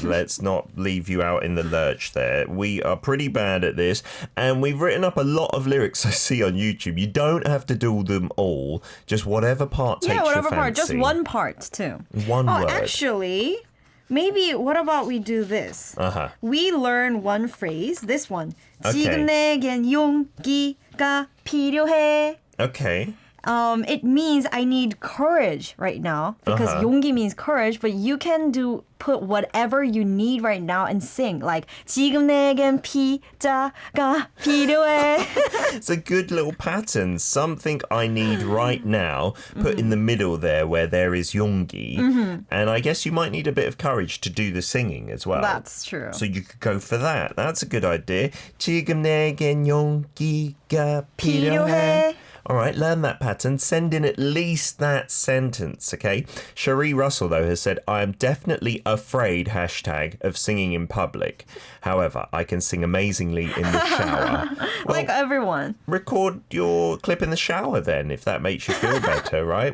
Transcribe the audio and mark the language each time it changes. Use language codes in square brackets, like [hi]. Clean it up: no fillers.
[en] Let's not leave you out in the lurch there. We are pretty bad at this, and we've written up a lot of lyrics I see on YouTube. You don't have to do them all. Just whatever part takes your fancy. Part. Just one part, too. One word. Actually, maybe, what about we do this? We learn one phrase, this one. [ko] 지금 내겐 용기가 필요해. [en] Okay. It means I need courage right now because 용기 means courage, but you can put whatever you need right now and sing like [ko] 지금 내겐 피자가 필요해. [en] It's a good little pattern. Something I need right now. Put in the middle there where there is 용기, and I guess you might need a bit of courage to do the singing as well. That's true. So you could go for that. That's a good idea. [ko] 지금 내겐 용기가 필요해. [en] All right, learn that pattern. Send in at least that sentence, okay? Cherie Russell, though, has said, I am definitely afraid, hashtag, of singing in public. However, I can sing amazingly in the shower. Like everyone. Record your clip in the shower then, if that makes you feel better, right?